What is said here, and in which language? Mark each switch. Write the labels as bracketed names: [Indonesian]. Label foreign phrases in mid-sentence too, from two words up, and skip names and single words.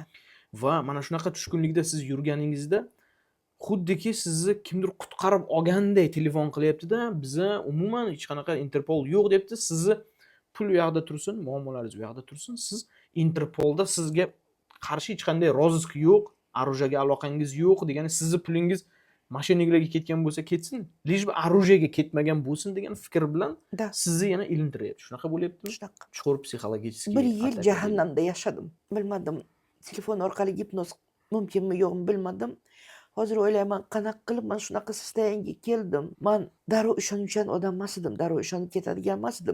[Uzbek] Va mana shunaqa tushkunlikda siz yurganingizda xuddiki sizni kimdir qutqarib olganday telefon qilyapti-da, biza umuman hech qanaqa Interpol yo'q debdi. Sizni pul u yoqda tursin, muammolaringiz u yoqda tursin. Siz Interpolda sizga qarshi hech qanday rozыsk yo'q, оружиеga aloqangiz yo'q degani sizni pulingiz mashinalarga ketgan bo'lsa ketsin, [Russian] lишь бы оружиеga [Uzbek] ketmagan bo'lsin degan fikr bilan Da, sizni yana ilintiryapti. Shunaqa bo'lyaptimi? shunaqa. Chuqur psixologический 1 yil atak jahannamda yashadim. Bilmadim. Telefon orqali gipnoz mumkinmi yo'qmi bilmadim. Hozir o'ylayman, qanaqa qilib men shunaqa sostoyanga keldim. Men darrov ishonuvchan odam emas edim, darrov ishonib ketadigan emas edim.